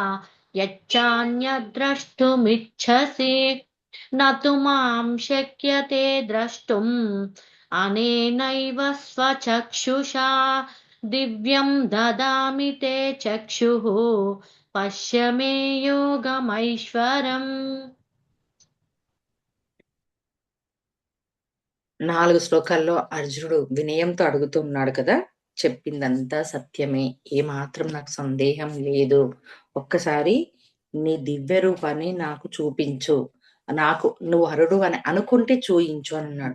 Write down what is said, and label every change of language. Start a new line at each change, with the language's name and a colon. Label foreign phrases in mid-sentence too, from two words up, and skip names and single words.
Sanskrit: यच्चान्यद्द्रष्टुमिच्छसि न तु मां शक्यते द्रष्टुम् अनेनैव स्वचक्षुषा दिव्यं ददामि ते चक्षुः పశ్య మే యోగమైశ్వరం.
Telugu: 4 శ్లోకాల్లో అర్జునుడు వినయంతో అడుగుతూ ఉన్నాడు కదా. చెప్పిందంతా సత్యమే, ఏమాత్రం నాకు సందేహం లేదు. ఒక్కసారి నీ దివ్య రూపాన్ని నాకు చూపించు, నాకు నువ్వు హరుడు అని అనుకుంటే చూయించు అని అన్నాడు.